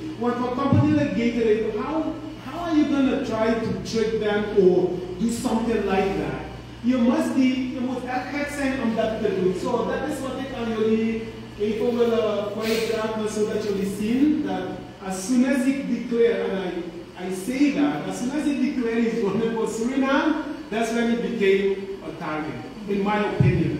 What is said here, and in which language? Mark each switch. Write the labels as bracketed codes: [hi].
[nl] Want voor [en] company like Gatorade, how are you gonna try to trick them or do something like that? [nl] Je moet echt gek zijn om dat te doen. So dat is wat ik aan jullie even wil voordragen, zodat jullie zien dat [en] as soon as ik declare, and I say that, as soon as ik declare he's going for Suriname, that's when it became a target, in my opinion.